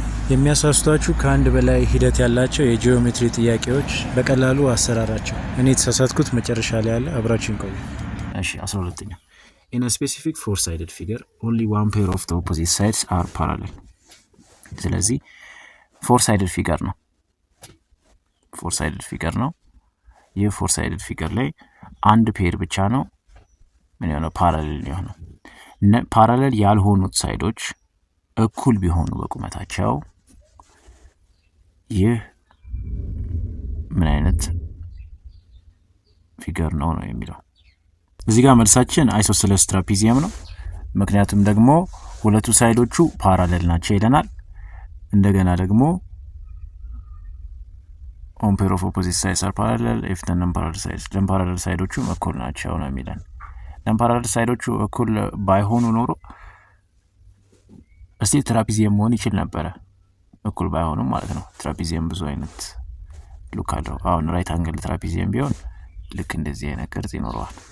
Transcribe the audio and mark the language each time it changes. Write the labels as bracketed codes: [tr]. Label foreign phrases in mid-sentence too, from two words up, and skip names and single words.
[am] የሚያሳስቷችሁ ከአንድ በላይ ሂደት ያላቸው የጂኦሜትሪ ጥያቄዎች በቀላሉ አሰራራቸው። እኔ የተሳሳትኩት መጨረሻ ላይ ያለ አብራችን ቆዩ። እሺ 12ኛ [en] In a specific four-sided figure, only one pair of the opposite sides are parallel. [am] ስለዚህ [en] four-sided figure [am] ነው። [en] four-sided figure [am] ነው። ይህ [en] four-sided figure [am] ላይ አንድ ፔር ብቻ ነው ምን የሆነው parallel የሆነው። parallel ያልሆኑት ሳይዶች እኩል ቢሆኑ በቁመታቸው ይህ ምን አይነት ፊገር ነው የሚለው። እዚህ ጋር መልሳችን [en] isosceles trapezium [am] ነው። ምክንያቱም ደግሞ ሁለቱ ሳይዶቹ ፓራሌል ናቸው ይለናል። እንደገና ደግሞ [en] on pair of opposite sides are parallel if the non-parallel sides non-parallel [am] ሳይዶቹ እኩል ናቸው ነው የሚለን። non-parallel ሳይዶቹ እኩል ባይሆኑ ኖሮ እስቲ ትራፒዚየም መሆን ይችል ነበር። እኩል ባይሆኑም ማለት ነው። ትራፒዚየም ብዙ አይነት ሉክ አለው። አሁን [en] right angle trapezium [am] ቢሆን ልክ እንደዚህ አይነት ቅርጽ ይኖረዋል።